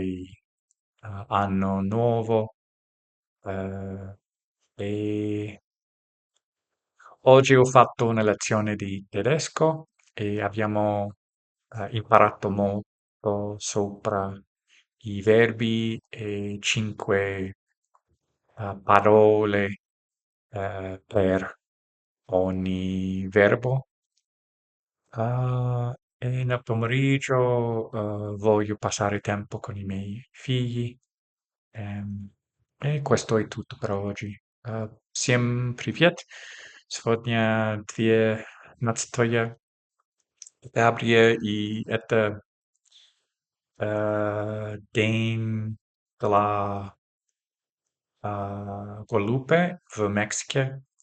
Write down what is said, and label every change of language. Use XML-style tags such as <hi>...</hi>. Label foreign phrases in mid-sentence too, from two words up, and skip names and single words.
<it>anno nuovo eh, e oggi ho fatto una lezione di tedesco e abbiamo imparato molto sopra i verbi e cinque parole per ogni verbo. E nel pomeriggio voglio passare tempo con i miei figli. ehm, e questo è tutto per oggi.</it> <ru>Всем привет! Сегодня двенадцатое декабря, и это день для Guadalupe в Мексике.</ru>